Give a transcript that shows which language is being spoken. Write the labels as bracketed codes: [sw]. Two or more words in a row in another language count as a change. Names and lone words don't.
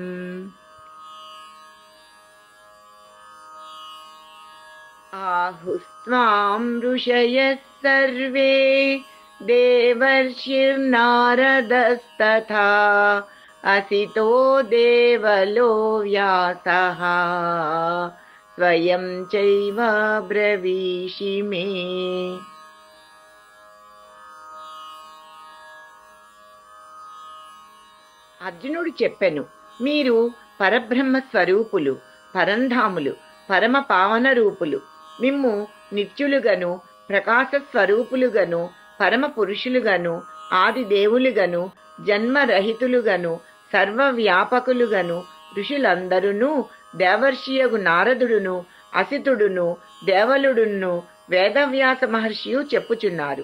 [sa] आहुस्त्वां ऋषयः सर्वे देवर्षिर्नारदस्तथा असितो देवलो व्यासः स्वयं चैव ब्रवीषि मे। [te] అర్జునుడు చెప్పెను, మీరు పరబ్రహ్మ స్వరూపులు, పరంధాములు, పరమ పావన రూపులు. మిమ్ము నిత్యులుగను, ప్రకాశ స్వరూపులుగను, పరమ పురుషులుగను, ఆది దేవులుగను, జన్మరహితులుగను, సర్వవ్యాపకులుగను ఋషులందరును, దేవర్షియగు నారదుడును, అసితుడును, దేవలుడును, వేదవ్యాస మహర్షియు చెప్పుచున్నారు.